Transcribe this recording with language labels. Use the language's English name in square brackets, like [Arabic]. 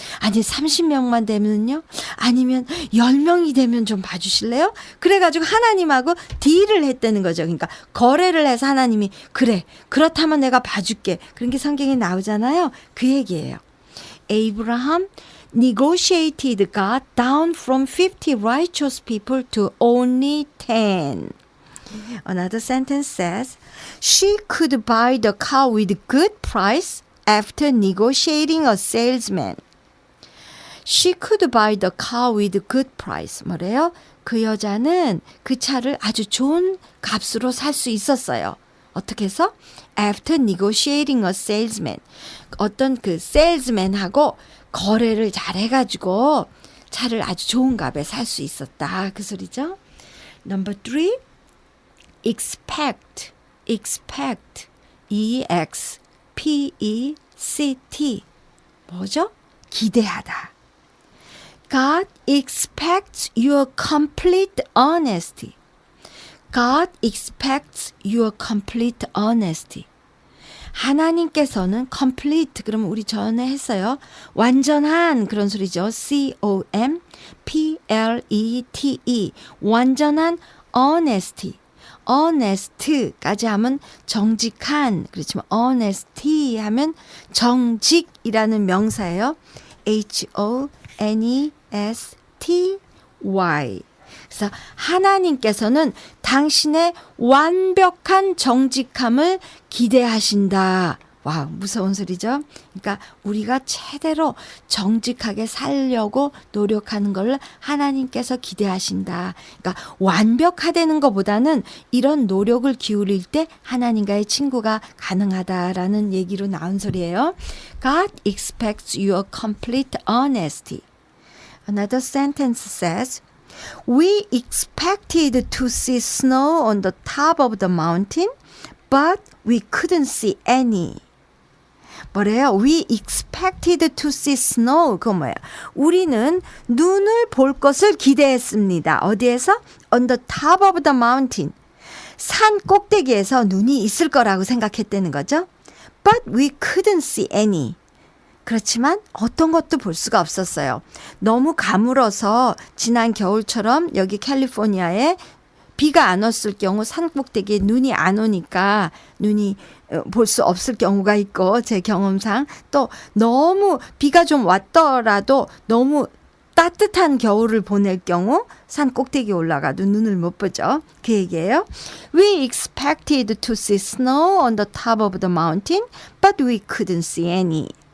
[Korean] 아니 30명만 되면요? 아니면 10명이 되면 좀 봐주실래요? 그래가지고 하나님하고 딜을 했다는 거죠. 그러니까 거래를 해서 하나님이 그래 그렇다면 내가 봐줄게. 그런 게 성경에 나오잖아요. 그 얘기예요. [English] 에이브라함 negotiated God down from 50 righteous people to only 10. Another sentence says, she could buy the car with good price after negotiating a salesman. She could buy the car with good price. [Korean] 뭐래요? 그 여자는 그 차를 아주 좋은 값으로 살 수 있었어요. 어떻게 해서? [English] After negotiating a salesman. [Korean] 어떤 그 salesman하고 거래를 잘 해가지고 차를 아주 좋은 값에 살 수 있었다. 그 소리죠. [English] Number 3. expect. [Korean] expect. E-X-P-E-C-T. 뭐죠? 기대하다. [English] God expects your complete honesty. God expects your complete honesty. [Korean] 하나님께서는 complete 그러면 우리 전에 했어요. 완전한 그런 소리죠. C-O-M-P-L-E-T-E 완전한 honesty. honest까지 하면 정직한 그렇지만 honesty 하면 정직이라는 명사예요. H-O-N-E-S-T-Y 그래서 하나님께서는 당신의 완벽한 정직함을 기대하신다. 와, 무서운 소리죠? 그러니까 우리가 제대로 정직하게 살려고 노력하는 걸 하나님께서 기대하신다. 그러니까 완벽하다는 것보다는 이런 노력을 기울일 때 하나님과의 친구가 가능하다라는 얘기로 나온 소리예요. [English] God expects your complete honesty. Another sentence says, we expected to see snow on the top of the mountain, but we couldn't see any. [Korean] 뭐래요? [English] We expected to see snow. [Korean] 그건 뭐예요? 우리는 눈을 볼 것을 기대했습니다. 어디에서? [English] On the top of the mountain. [Korean] 산 꼭대기에서 눈이 있을 거라고 생각했다는 거죠. [English] But we couldn't see any. [Korean] 그렇지만 어떤 것도 볼 수가 없었어요. 너무 가물어서 지난 겨울처럼 여기 캘리포니아에 비가 안 왔을 경우 산 꼭대기에 눈이 안 오니까 눈이 볼 수 없을 경우가 있고 제 경험상 또 너무 비가 좀 왔더라도 너무 따뜻한 겨울을 보낼 경우 산 꼭대기에 올라가도 눈을 못 보죠. 그 얘기예요. [English] We expected to see snow on the top of the mountain, but we couldn't see any.